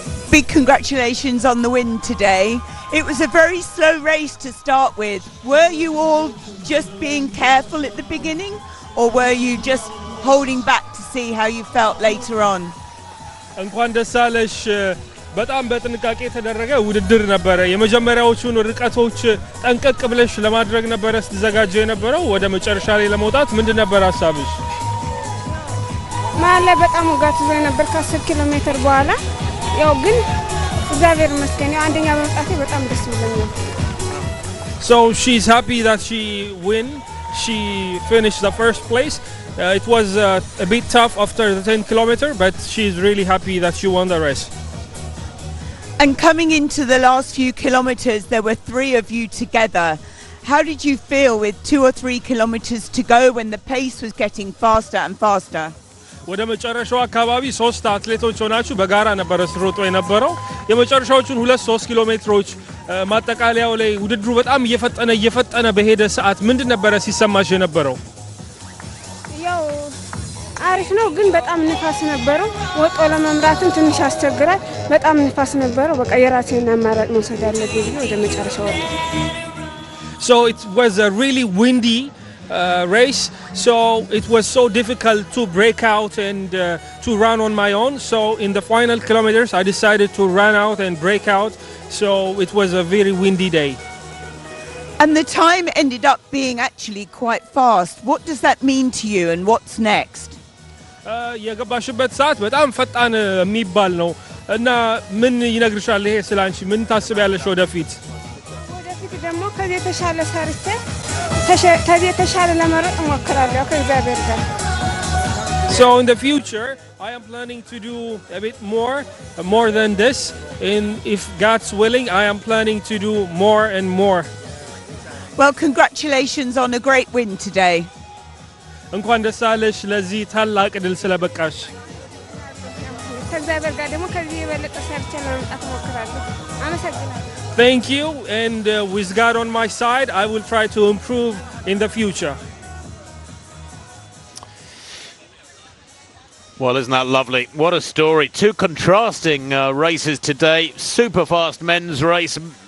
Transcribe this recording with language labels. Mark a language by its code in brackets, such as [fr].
[en] Big congratulations on the win today. It was a very slow race to start with. Were you all just being careful at the beginning, or were you just holding back to see how you felt later on? [am] እንኳን ደስ አለሽ። በጣም በጥንቃቄ የተደረገ ውድድር ነበረ። የመጀመሪያዎቹን ርቀቶች ጠንቀቅ ብለሽ ለማድረግ ነበረ ስትዘጋጀ የነበረው። ወደ መጨረሻ ላይ ለመውጣት ምንድን ነበር ሐሳብሽ? ማለ በጣም ወጋት ዘ ነበር ከ10 ኪሎ ሜትር በኋላ ያው ግን እግዚአብሔር ይመስገን አንደኛ በመጣቴ በጣም ደስ ብሎኛል። [en] So she's happy that she finished the first place. It was a bit tough after the 10 kilometer, but she's really happy that she won the race. And coming into the last few kilometers, there were 3 of you together. How did you feel with 2 or 3 kilometers to go when the pace was getting faster and faster? [am] ወደ መጨረሻው አካባቢ 3 አትሌቶች ሆናችሁ በጋራ ነበር ስትሮጡ የነበረው። የመጨረሻዎቹን 2-3 ኪሎ ሜትሮች ማጠቃለያው ላይ ውድድሩ በጣም እየፈጠነ በሄደ ሰዓት ምንድን ነበር ሲሰማሽ የነበረው? ያው አሪፍ ነው ግን በጣም ንፋስ ነበረው። ወጦ ለመምራትም ትንሽ አስቸግራል። በጣም ንፋስ ነበረው። በቃ የራሴን አማራጭ መውሰድ አለብኝ ብዬ ወደ መጨረሻው ወጣ። [en] So it was a really windy race, so it was so difficult to break out and to run on my own. So in the final kilometers I decided to run out and break out, so it was a very windy day. And the time ended up being actually quite fast. What does that mean to you and what's next? [am] የገባሽበት ሰዓት በጣም ፈጣን የሚባል ነው እና ምን ይነግርሻል ይሄ ስላንቺ ምን ታስቢያለሽ ወደፊት? ወደፊት ደግሞ ከዚህ ተሻለ ሰርቼ ከዚህ ተሻለ ለመሮጥ እሞክራለሁ ከእግዚአብሔር ጋር። [en] So in the future I am planning to do a bit more than this, and if God's willing I am planning to do more and more. Well, congratulations on a great win today. [am] እንኳን ደስ አለሽ ለዚህ ታላቅ ድል ስለበቃሽ። ከእግዚአብሔር ጋር ደግሞ ከዚህ የበለጠ ሰርቼ ለመምጣት እሞክራለሁ። አመሰግናለሁ። [en] Thank you, and with God on my side I will try to improve in the future. Well, isn't that lovely? What a story. 2 contrasting races today. Super fast men's race.